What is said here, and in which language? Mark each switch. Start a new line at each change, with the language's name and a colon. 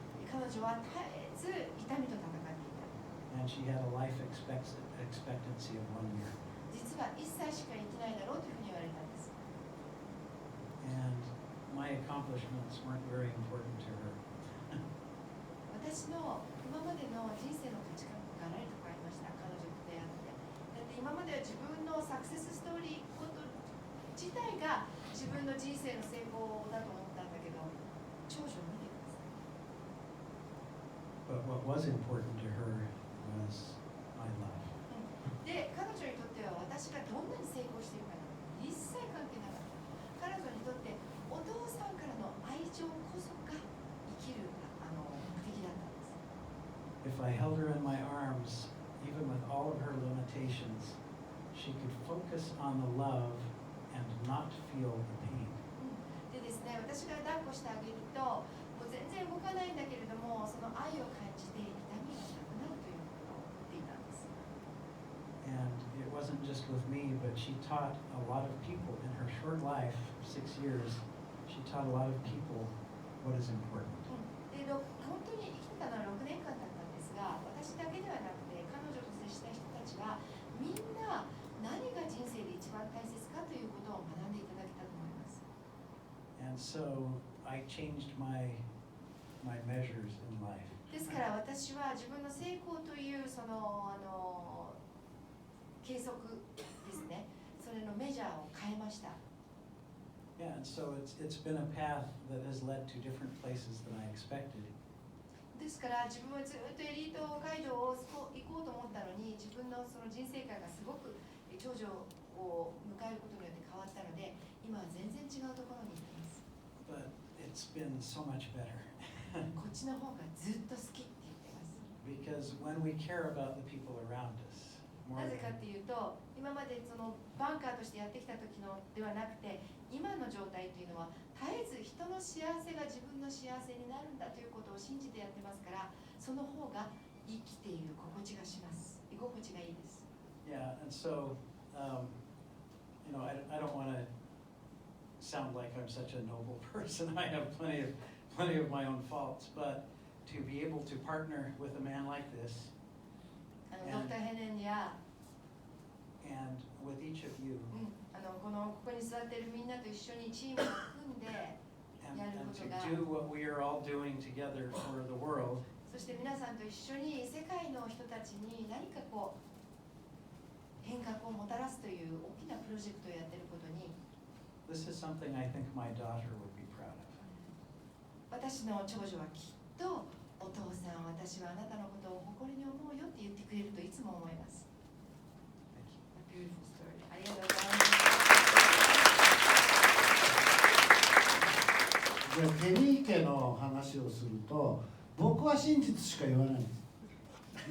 Japanese: 彼女は絶えず痛みと戦っていた。
English: And she had a life expectancy of 1 year.
Japanese: 実は1歳しか生きないだろうというふうに言われたんです。
English: And my accomplishments weren't very important to her.
Japanese: 私の今までの人生の価値観がガラリと変わりました。彼女と出会って。だって今までは自分のサクセスストーリーこと自体が自分の人生の成功だと思ったんだけど、長女を見てください。
English: But what was important to her was my love.
Japanese: で、彼女にとっては私がどんなに成功しているか一切関係なかった。彼女にとってお父さんからの愛情こそが生きる目的だったんです。
English: If I held her in my arms, even with all of her limitations, she could focus on the love and not feel the pain.
Japanese: でですね、私が抱っこしてあげると、もう全然動かないんだけれども、その愛を感じて痛みがなくなるということを言っていたんです。
English: And it wasn't just with me, but she taught a lot of people in her short life, 6 years, she taught a lot of people what is important.
Japanese: で、本当に生きてたのは6年間だったんですが、私だけではなくて、彼女と接した人たちは、みんな何が人生で一番大切かということを学んでいただけたと思います。
English: And so I changed my measures in life.
Japanese: ですから私は自分の成功というその計測ですね、それのメジャーを変えました。
English: Yeah, and so it's been a path that has led to different places than I expected.
Japanese: ですから自分はずっとエリート街道を行こうと思ったのに、自分のその人生観がすごく頂上を迎えることによって変わったので、今は全然違うところにいます。
English: But it's been so much better.
Japanese: こっちの方がずっと好きって言ってます。
English: Because when we care about the people around us,
Japanese: なぜかっていうと、今までそのバンカーとしてやってきた時のではなくて、今の状態というのは絶えず人の幸せが自分の幸せになるんだということを信じてやってますから、その方が生きている心地がします。居心地がいいです。
English: yeah, and so I don't want to sound like I'm such a noble person. I have plenty of my own faults, but to be able to partner with a man like this
Japanese: ドクター・ヘレンや
English: and with each of you
Japanese: ここに座っているみんなと一緒にチームを組んで
English: and
Japanese: やること
English: to
Japanese: が、
English: do what we are all doing together for the world,
Japanese: そして皆さんと一緒に世界の人たちに何かこう変革をもたらすという大きなプロジェクトをやっていることに、
English: this is something I think my daughter would be proud of.
Japanese: 私の長女はきっとお父さん、私はあなたのことを誇りに思うよって言ってくれるといつも思います。
English: Thank you. Beautiful story.
Japanese: ありがとうございます。じゃあケリー家の話をすると、僕は真実しか言わないんです。